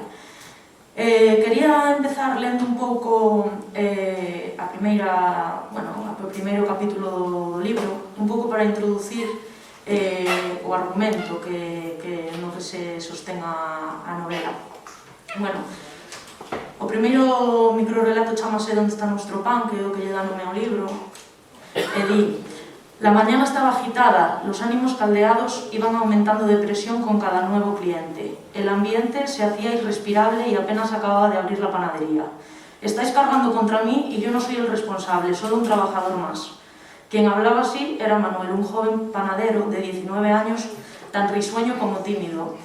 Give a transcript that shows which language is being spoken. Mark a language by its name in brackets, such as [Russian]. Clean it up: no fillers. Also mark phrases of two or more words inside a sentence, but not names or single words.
[Galician] Quería empezar lendo un pouco o primeiro capítulo do libro, un pouco para introducir o argumento no que se sostén a novela. Bueno, o primeiro microrelato chamase Onde está nuestro pan, que é o que lle dá nome ao libro, e di: [Spanish] la mañana estaba agitada, los ánimos caldeados iban aumentando de presión con cada nuevo cliente. El ambiente se hacía irrespirable y apenas acababa de abrir la panadería. Estáis cargando contra mí y yo no soy el responsable, solo un trabajador más. Quien hablaba así era Manuel, un joven panadero de 19 años, tan risueño como tímido.